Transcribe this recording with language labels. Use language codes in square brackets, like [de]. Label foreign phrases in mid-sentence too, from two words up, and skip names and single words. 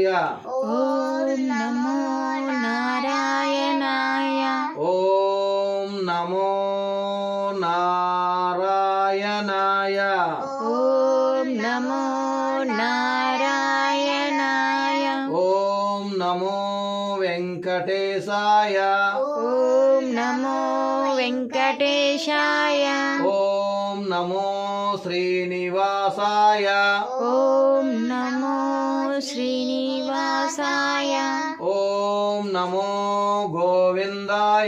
[sa] ఓం నమో నారాయణాయ ఓం నమో నారాయణాయ ఓం నమో నారాయణాయ ఓం నమో వెంకటేశాయ ఓం నమో వెంకటేశాయ ఓం నమో శ్రీనివాసాయ ఓం నమో శ్రీనివాసాయ ఓం నమో గోవిందాయ